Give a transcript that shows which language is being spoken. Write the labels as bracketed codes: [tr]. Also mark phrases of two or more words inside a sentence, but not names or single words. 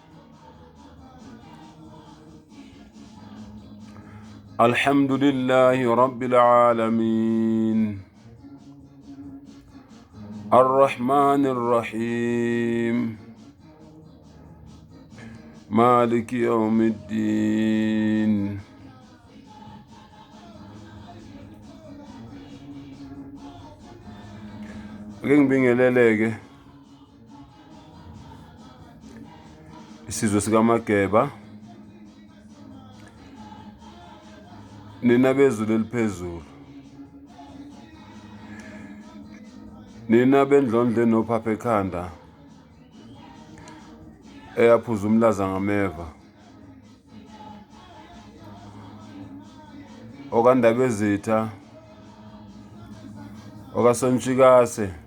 [ar] الحمد لله رب العالمين. الرحمن الرحيم. مالك يوم الدين. [zu] Ake ngibingelele-ke isizwe sikaMageba, nina bezulu eliphezulu, nina bendlondle nophapha ekhanda eyaphuza umlaza ngameva, okandabezitha, okasontshikase,